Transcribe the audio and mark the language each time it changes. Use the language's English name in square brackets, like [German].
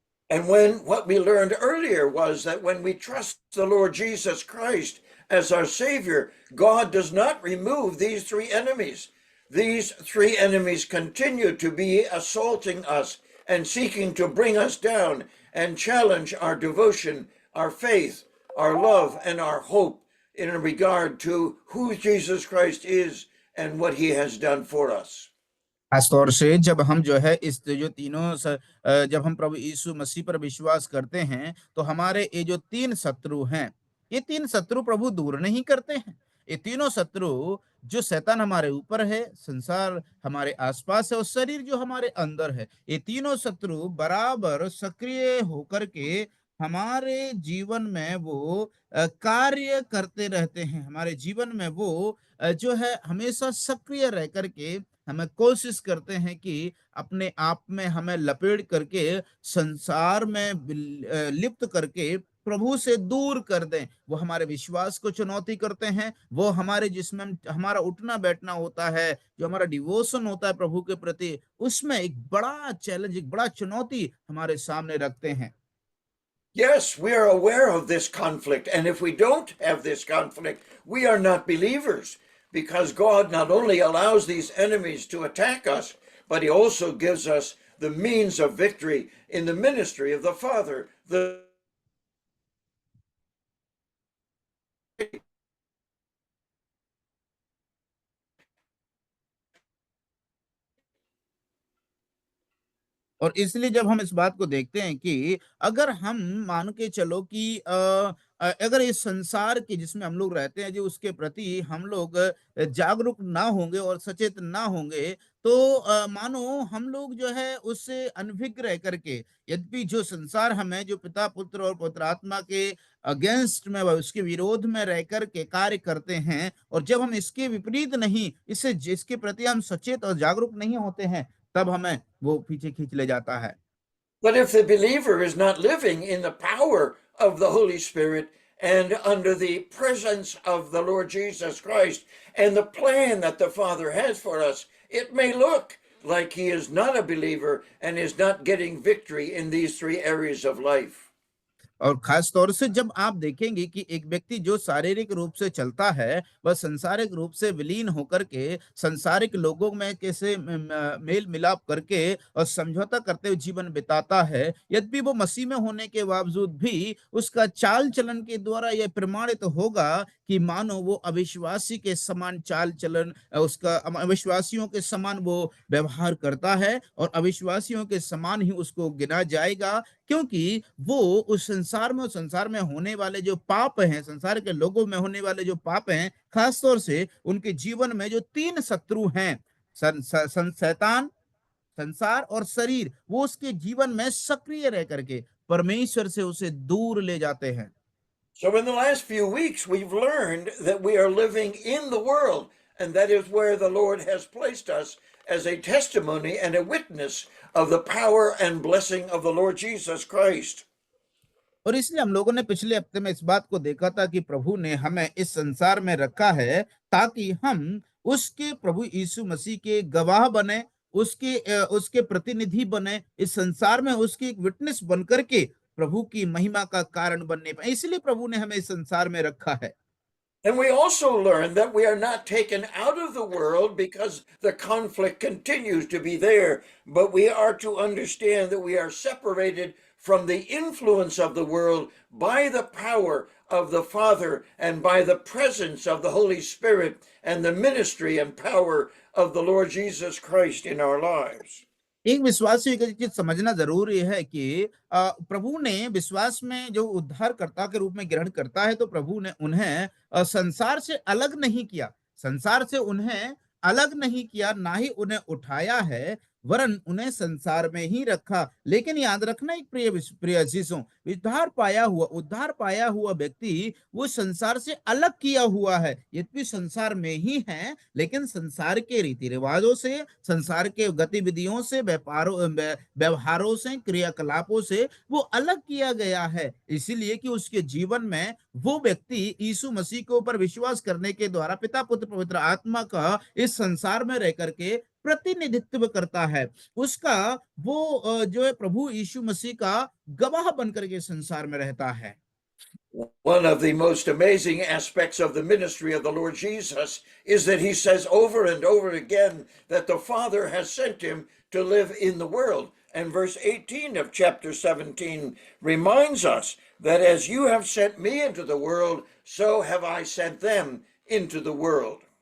[English] And when what we learned earlier was that when we trust the Lord Jesus Christ as our Savior, God does not remove these three enemies. These three enemies continue to be assaulting us and seeking to bring us down and challenge our devotion, our faith, our love, and our hope in regard to who Jesus Christ is and what he has done for us. [Hindi] खास तौर से जब हम जो है इस जो तीनों जब हम प्रभु यीशु मसीह पर विश्वास करते हैं, तो हमारे ये जो तीन शत्रु हैं, ये तीन शत्रु प्रभु दूर नहीं करते हैं। ये तीनों शत्रु, जो शैतान हमारे ऊपर है, संसार हमारे आसपास है और शरीर जो हमारे अंदर है, ये तीनों शत्रु बराबर सक्रिय होकर के हमारे जीवन में वो कार्य करते रहते हैं। हमारे जीवन में वो जो है हमेशा सक्रिय रह करके हमें कोशिश करते हैं कि अपने आप में हमें लपेट करके संसार में लिप्त करके प्रभु से दूर कर दें। वो हमारे विश्वास को चुनौती करते हैं, वो हमारे जिसमें हमारा उठना बैठना होता है, जो हमारा डिवोशन होता है प्रभु के प्रति, उसमें एक बड़ा चैलेंज, एक बड़ा चुनौती हमारे सामने रखते हैं। [English] Yes, we are aware of this conflict. And if we don't have this conflict, we are not believers because God not only allows these enemies to attack us, but he also gives us the means of victory in the ministry of the Father. [Hindi] और इसलिए जब हम इस बात को देखते हैं कि अगर हम मान के चलो कि अगर इस संसार के जिसमें हम लोग रहते हैं, जो उसके प्रति हम लोग जागरूक ना होंगे और सचेत ना होंगे, तो मानो हम लोग जो है उससे अनभिज्ञ रह करके, यद्यपि जो संसार हमें, जो पिता पुत्र और पवित्र आत्मा के अगेंस्ट में, उसके विरोध में रह करके कार्य करते हैं, और जब हम इसके विपरीत नहीं, इससे जिसके प्रति हम सचेत और जागरूक नहीं होते हैं, तब हमें वो पीछे खींच ले जाता है। [English] But if the believer is not living in the power of the Holy Spirit and under the presence of the Lord Jesus Christ and the plan that the Father has for us, it may look like he is not a believer and is not getting victory in these three areas of life. [Hindi] और खास तौर से जब आप देखेंगे कि एक व्यक्ति जो शारीरिक रूप से चलता है, वह संसारिक रूप से विलीन होकर के संसारिक लोगों में कैसे मेल मिलाप करके और समझौता करते हुए जीवन बिताता है, यद्यपि वो मसीह में होने के बावजूद भी उसका चाल चलन के द्वारा यह प्रमाणित होगा कि मानो वो अविश्वासी के समान चाल चलन, उसका अविश्वासियों के समान वो व्यवहार करता है और अविश्वासियों के समान ही उसको गिना जाएगा, क्योंकि वो उस संसार में होने वाले जो पाप हैं, संसार के लोगों में होने वाले जो पाप हैं, खास तौर से उनके जीवन में जो तीन शत्रु हैं, शैतान, संसार और शरीर, वो उसके जीवन में सक्रिय रह करके परमेश्वर से उसे दूर ले जाते हैं। [English] So, in the last few weeks, we've learned that we are living in the world, and that is where the Lord has placed us as a testimony and a witness of the power and blessing of the Lord Jesus Christ. [Hindi] और इसलिए हम लोगों ने पिछले हफ्ते में इस बात को देखा था कि प्रभु ने हमें इस संसार में रखा है ताकि हम उसके प्रभु यीशु मसीह के गवाह बने, उसके प्रतिनिधि बने, इस संसार में उसकी एक विटनेस बन करके प्रभु की महिमा का कारण बनने पाए। इसलिए प्रभु ने हमें इस संसार में रखा है। [English] And we also learn that we are not taken out of the world because the conflict continues to be there, but we are to understand that we are separated from the influence of the world by the power of the Father and by the presence of the Holy Spirit and the ministry and power of the Lord Jesus Christ in our lives. [Hindi] एक विश्वासी को ये चीज समझना जरूरी है कि प्रभु ने विश्वास में जो उद्धारकर्ता के रूप में ग्रहण करता है, तो प्रभु ने उन्हें संसार से अलग नहीं किया, संसार से उन्हें अलग नहीं किया, ना ही उन्हें उठाया है, वरन उन्हें संसार में ही रखा। लेकिन याद रखना एक प्रिय चीजों, उद्धार पाया हुआ व्यक्ति वो संसार से अलग किया हुआ है। यद्यपि संसार में ही है, लेकिन संसार के रीति रिवाजों से, संसार के गतिविधियों से, व्यवहारों से, क्रियाकलापों से वो अलग किया गया है। इसीलिए कि उसके जीवन में वो व्यक्ति यीशु मसीह के ऊपर विश्वास करने के द्वारा पिता, पुत्र, पवित्र आत्मा का इस संसार में रह करके प्रतिनिधित्व करता है। उसका वो जो है प्रभु यीशु मसीह का गवाह बनकर के संसार में रहता है। [English] One of the most amazing aspects of the ministry of the Lord Jesus is that he says over and over again that the Father has sent him to live in the world. And verse 18 of chapter 17 reminds us that as you have sent me into the world, so have I sent them into the world.